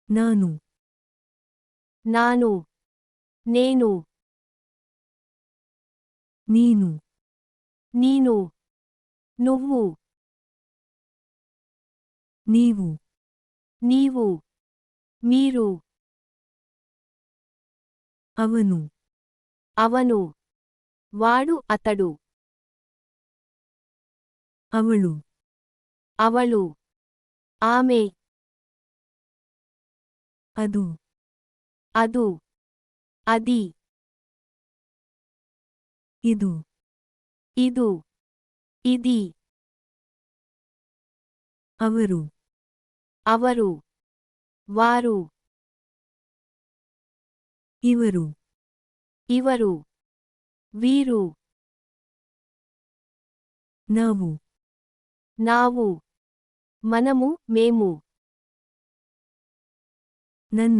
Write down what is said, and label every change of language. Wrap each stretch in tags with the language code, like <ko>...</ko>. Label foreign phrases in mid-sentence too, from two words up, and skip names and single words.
<kn>ನಾನು</kn> <te>ನಾನು నేను</te> <kn>ನೀನು</kn> <te>ನೀನು నువ్వు</te> <kn>ನೀವು</kn> <te>నీవు మీరు</te> <kn>ಅವನು</kn> <te>ಅವನು వాడు అతడు</te> <kn>ಅವಳು</kn> <te>ಅವಳು ఆమె</te> <kn>ಅದು</kn> <te>ಅದು అది</te> <kn>ಇದು</kn> <te>ಇದು ఇది</te> <kn>ಅವರು</kn> <te>ಅವರು వారు</te> <kn>ಇವರು</kn> <te>ఇవరు వీరు</te> <kn>ನಾವು</kn> <te>ನಾವು మనము మేము</te> <kn>ನನ್ನ</kn>